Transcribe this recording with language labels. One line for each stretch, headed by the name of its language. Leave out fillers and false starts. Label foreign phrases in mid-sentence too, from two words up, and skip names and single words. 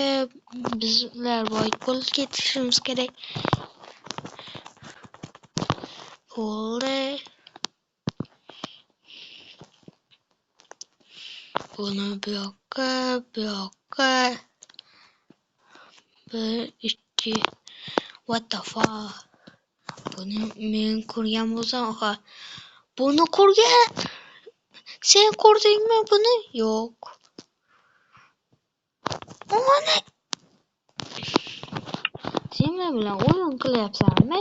Uzbek: Bizlar boy bo'lib ketishimiz kerak. Bo'ldi. Buni bu yoqqa.
English: 1 2 what the fuck?
Uzbek: Buni men ko'rgan bo'lsam, buni ko'rgan. Sen ko'rdingmi buni? Yo'q. Ona sen men bilan o'yin qilyapsanmi?